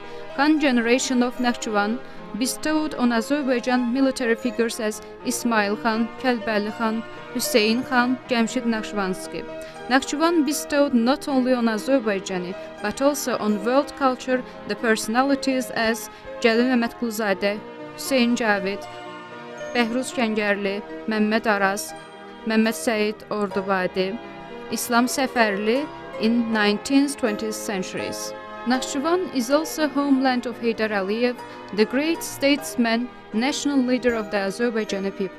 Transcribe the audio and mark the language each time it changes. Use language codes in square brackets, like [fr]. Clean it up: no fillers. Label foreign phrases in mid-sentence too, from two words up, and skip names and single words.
[en] Khan generation of Nakhchivan bestowed on Azerbaijan military figures as Ismail Khan, Kelbeli Khan, Hüseyin Khan, Cemşid Nakhchivansky. Nakhchivan bestowed not only on Azerbaijani but also on world culture the personalities as Cəlil Məmmədquluzadeh, Hüseyin Cavid, Bəhruz Kəngərli, Məmməd Araz, Mehmet Said Ordubadi, Islam Seferli in 19th-20th centuries. Nakhchivan is also homeland of Heydar Aliyev, the great statesman, national leader of the Azerbaijani people.